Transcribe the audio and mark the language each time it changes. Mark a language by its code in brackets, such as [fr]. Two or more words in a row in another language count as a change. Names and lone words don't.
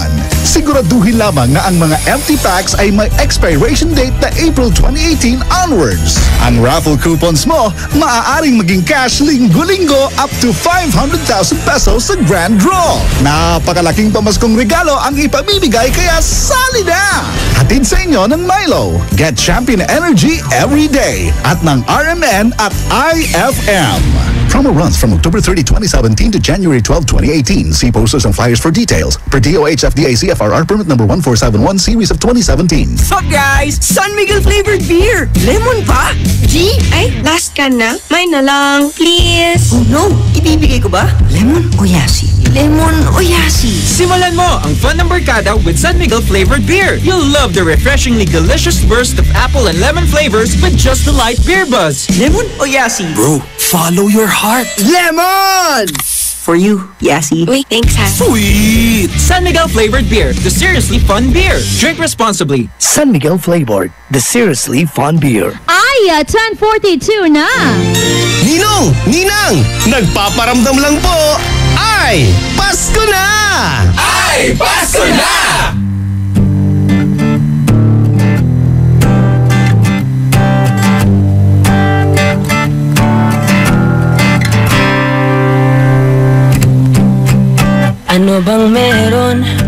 [tl] Siguraduhin lamang na ang mga [en] empty packs [tl] ay may [en] expiration date [tl] na [en] April 2018 onwards. [tl] Ang [en] raffle coupons [tl] mo maaaring maging cash linggo-linggo [en] up to 500,000 pesos [tl] sa [en] grand draw. [tl] Napakalaking pamaskong regalo ang ipamimigay kaya sali na! Hatid sa inyo ng Milo. [en] Get champion energy every day [tl] at ng RMN at IFM. [en] Promo runs from October 30, 2017 to January 12, 2018. See posters and flyers for details. Per DOH FDA CFRR permit number 1471 series of 2017. Sup guys? San Miguel flavored beer. [tl] Lemon pa? G? Ay, [en] last can [tl] na. May na lang, please. [en] Oh no, [tl] ibibigay ko ba? Lemon o yasi? Lemon o yasi? Simulan mo ang fun ng barkada with San Miguel flavored beer. [en] You'll love the refreshingly delicious burst of apple and lemon flavors with just the light beer buzz. [tl] Lemon o yasi? [en] Bro, follow your heart. Lemon! For you, yasi. [tl] Uy, thanks ha. [en] Sweet! San Miguel flavored beer, the seriously fun beer. Drink responsibly. San Miguel flavored, the seriously fun beer. [tl] Ay, 10:42 na. Ninong! Ninang! Nagpaparamdam lang po! Ay! Pasko na! Ay, Pasko na! Ano bang meron?